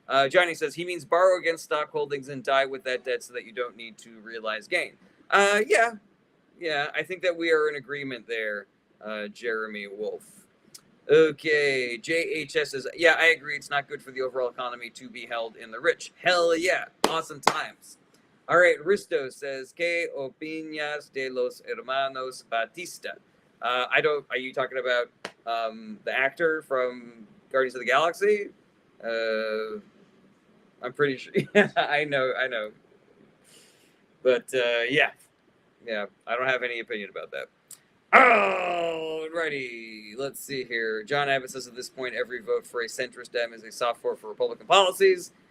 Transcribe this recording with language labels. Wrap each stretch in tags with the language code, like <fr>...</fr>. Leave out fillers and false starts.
<en>Johnny says, he means borrow against stock holdings and die with that debt so that you don't need to realize gain. Yeah, I think that we are in agreement there, Jeremy Wolf. Okay, JHS says, yeah, I agree. It's not good for the overall economy to be held in the rich. Hell yeah. Awesome times. All right, Risto says,</en> <es>¿Qué opinas de los hermanos Batista?</es> <en>Are you talking about the actor from Guardians of the Galaxy? I'm pretty sure. Yeah, I know. But yeah, I don't have any opinion about that. Alrighty, let's see here. John Abbott says at this point, every vote for a centrist Dem is a soft vote for Republican policies.</en>